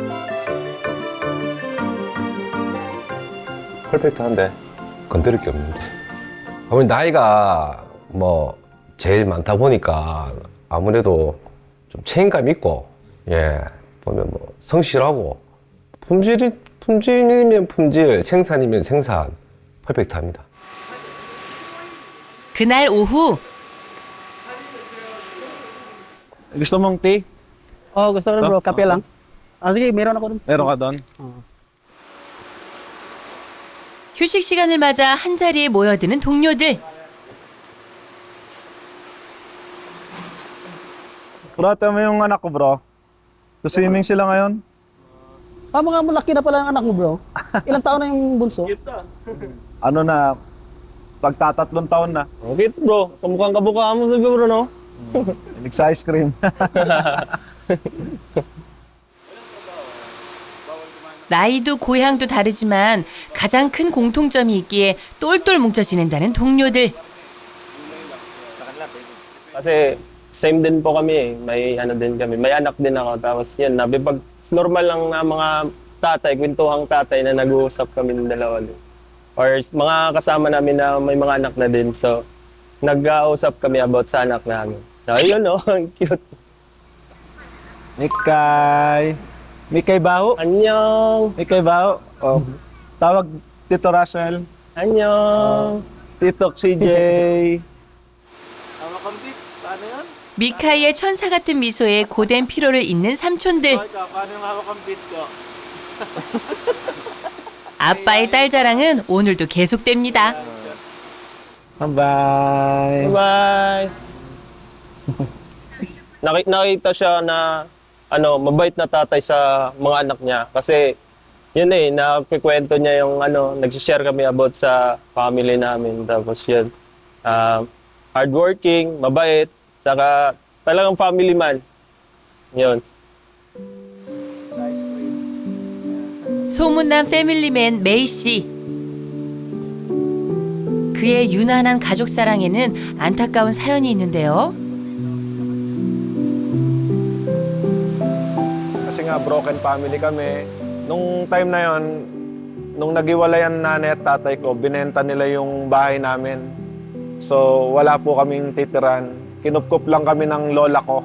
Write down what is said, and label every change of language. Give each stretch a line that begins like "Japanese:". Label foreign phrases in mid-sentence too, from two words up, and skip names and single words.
Korean: 퍼펙트한데 건드릴 게 없는데 아무리 나이가 뭐 제일 많다 보니까 아무래도 좀 책임감 있고 보면 뭐 성실하고 품질이면 품질, 생산이면 생산 퍼펙트합니다. 그날 오후
Filipino: Gusto mong tea? Oh, gusto ko rin bro, kape lang. Sige, meron ako dun. Meron ka doon?
Korean: 휴식 시간을 맞아 한자리에 모여드는 동료들.
Filipino: Kurata mo yung anak ko, bro. Swimming sila ngayon? Mga malaki na pala ang anak mo bro. Ilang taon na yung bunso? Ano na, pagtatatlong taon na. Okay bro, kamukhang kabukha mo siguro no? Sa ice cream.
Korean: 나이도 고향도 다르지만 가장 큰 공통점이 있기에 똘똘 뭉쳐 지낸다는 동료들.
Filipino: Kasi same din po kami, may ano din kami, may anak din ako. Tapos yan, pag normal lang na mga tatay, kwentuhang tatay na nag-uusap kami ng dalawa din. Or mga kasama namin na may mga anak na din. So, nag-uusap kami about sa anak namin. So, yun no, ang cute. Mikay Baho. Annyeong! Mikay Baho. Oh. Tawag Tito Russell. Annyeong! Tito CJ.
Korean: 미카이의 천사 같은 미소에 고된 피로를 잊는 삼촌들. 아빠의 딸 자랑은 오늘도 계속됩니다.
Filipino: Bye-bye. Bye! Nakita siya na mabait na tatay sa mga anak niya. Kasi yun nakikwento niya yung nagsishare kami about sa family namin. Tapos yun, hardworking, mabait, saka talagang
English: family man.
Filipino: Yun.
Korean: 소문난 패밀리맨 메이 씨. 그의 유난한 가족 사랑에는 안타까운 사연이 있는데요.
Filipino: Kasi nga
English: broken family
Filipino: kami. Nung time na yon, nung naghiwalayan nanay at tatay ko, binenta nila yung bahay namin. So wala po kaming titiran. Kinupkup lang kami ng lola ko.